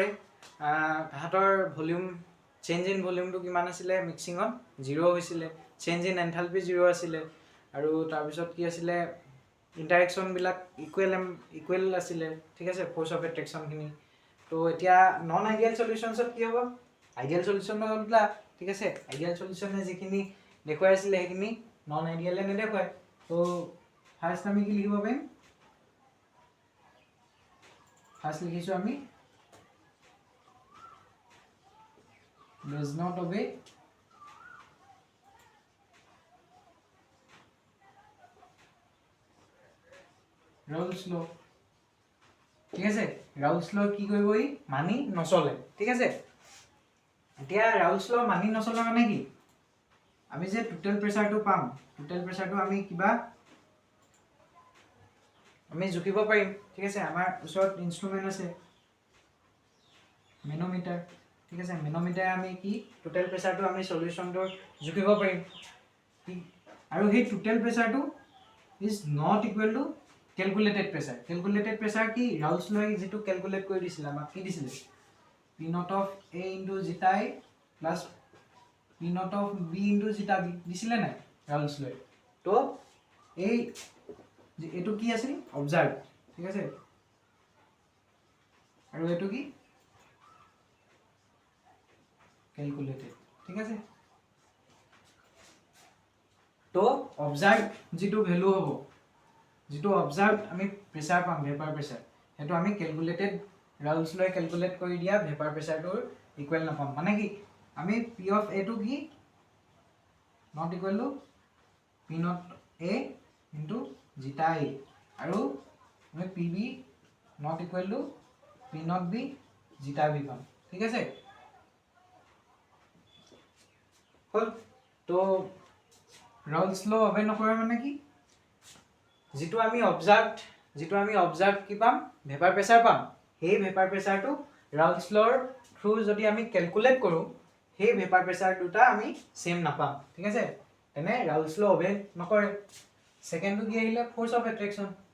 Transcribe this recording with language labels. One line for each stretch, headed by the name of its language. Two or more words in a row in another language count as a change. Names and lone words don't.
Assamese: হাতৰ
English: volume change in volumeটো
Assamese: কিমান আছিল মিক্সিংত 0 হৈছিল
English: change in enthalpy
Assamese: 0 আছিল আৰু তাৰ পিছত কি আছিল ইন্টাৰেকশন বিলাক ইকুৱেল আছিল ঠিক আছে
English: force of attraction
Assamese: খিনি তো এতিয়া
English: non ideal solutionsত
Assamese: কি হ'ব
English: ideal solution
Assamese: হললা ঠিক আছে
English: ideal solutionে
Assamese: যিখিনি দেখুৱাই আছিল হেখিনি
English: non idealে
Assamese: নেদেখুৱাই তো ফার্স্ট আমি কি লিখিব পাৰিম ফার্স্ট লিখিছো আমি
English: does not obey Raoult's law
Assamese: ঠিক আছে Raoult's law কি কৰিব ই মানি নচলে ঠিক আছে এতিয়া Raoult's law মানি নচলে মানে কি আমি যে
English: total pressureটো
Assamese: পাম
English: total pressureটো
Assamese: আমি কিবা আমি জুকিব পাৰিম ঠিক আছে আমাৰ ওচৰত ইনস্ট্ৰুমেন্ট আছে মেনোমিটাৰ ঠিক আছে মেনোমিটাৰ আমি কি
English: total pressureটো
Assamese: আমি সলিউশনটো জুকিব পাৰিম আৰু সেই
English: total pressureটো is not equal to calculated pressure
Assamese: কি
English: Raoult's lawই
Assamese: যেটো ক্যালকুলেট কৰি দিছিল আমাক কি দিছিল
English: p not of a * zeta i plus p not of b * zeta b
Assamese: দিছিল নাই
English: Raoult's lawই
Assamese: তো এই এটো কি আছিল অবজার্ভ ঠিক আছে আৰু এটো কি ক্যালকুলেটেড ঠিক আছে তো অবজার্ভ যেটো ভ্যালু হ'ব যেটো অবজার্ভ আমি প্ৰেসাৰ পাম
English: vapour pressure
Assamese: হেতু আমি
English: calculated Raoult's lawই
Assamese: ক্যালকুলেট কৰি দিয়া
English: vapour pressureটোৰ equal
Assamese: নাপাম মানে কি আমি p অফ a টো কি
English: not equal to p not a * zeta i
Assamese: আৰু আমি
English: pb not equal to p not b zeta b
Assamese: পাম ঠিক আছে হল তো
English: Raoult's law obey
Assamese: নকৰে মানে কি যেটো আমি অবজার্ভ কি পাম
English: vapour pressure
Assamese: পাম সেই
English: vapour pressureটো Raoult's lawৰ through
Assamese: যদি আমি ক্যালকুলেট কৰো সেই
English: vapour pressure
Assamese: দুটা আমি সেম নাপাম ঠিক আছে তেনে
English: Raoult's law obey
Assamese: নকৰে সেকেন্ডটো কি আহিলে
English: force of attraction